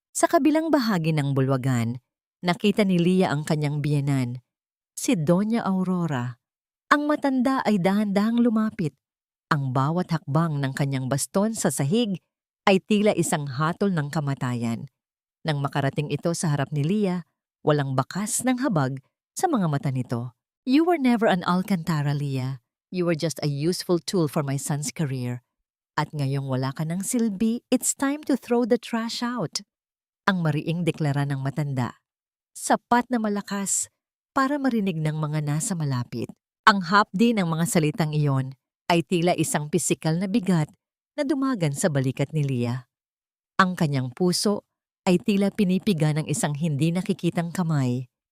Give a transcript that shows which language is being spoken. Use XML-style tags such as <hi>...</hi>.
<tl>Sa kabilang bahagi ng bulwagan, nakita ni Leah ang kanyang biyenan, si Doña Aurora. Ang matanda ay dahan-dahang lumapit. Ang bawat hakbang ng kanyang baston sa sahig ay tila isang hatol ng kamatayan. Nang makarating ito sa harap ni Leah, walang bakas ng habag sa mga mata nito.</tl> <en>You were never an Alcantara, Leah. You were just a useful tool for my son's career.</en> <tl>At ngayong wala ka ng silbi,</tl> <en>it's time to throw the trash out.</en> <tl>Ang mariing deklara ng matanda. Sapat na malakas para marinig ng mga nasa malapit. Ang hapdi ng mga salitang iyon ay tila isang pisikal na bigat na dumagan sa balikat ni Leah. Ang kanyang puso ay tila pinipiga ng isang hindi nakikitang kamay.</tl>